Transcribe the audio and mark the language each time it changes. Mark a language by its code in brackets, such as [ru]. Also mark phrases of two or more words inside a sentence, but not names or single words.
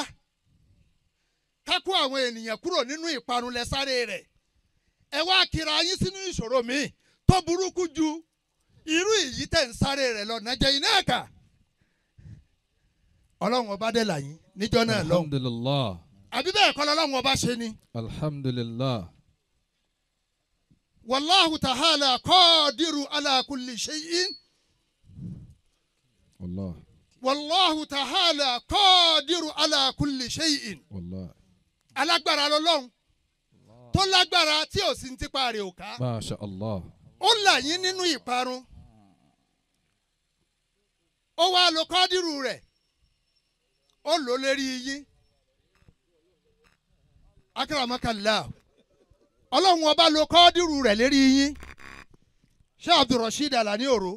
[yo] Kákó àwọn ènìyàn kúrò nínú ìparun lẹ sáré rẹ̀. Ẹ wá kíra yín sínú ìṣòro míì tó burúkú ju irú èyí tẹ̀ ń sáré rẹ̀ lọ Najaynaka. Ọlọ́run ọba dẹ̀ là yín níjọ́ náà lọ́hùn. [ar] Alhamdulillah. [yo] Àbí bẹ́ẹ̀ kọ́ lọ́lọ́run ọba ṣe ni. [ar] Alhamdulillah. والله تعالى قادر على كل شيء. والله والله تعالى قادر على كل شيء. والله [yo] Alágbára lọ́lọ́run tó lágbára tí ò sí ní tipa rẹ̀ ò ká. [ar] ما شاء الله. [yo] Ó là yín nínú ìparun. Ó wá lo kọ́dírù rẹ̀. Ó lò lérí yín. Akramakallah. Ọlọ́run ọba lo kọ́dírù rẹ̀ lérí yín. Ṣé Abdulrasheed Alani Oro?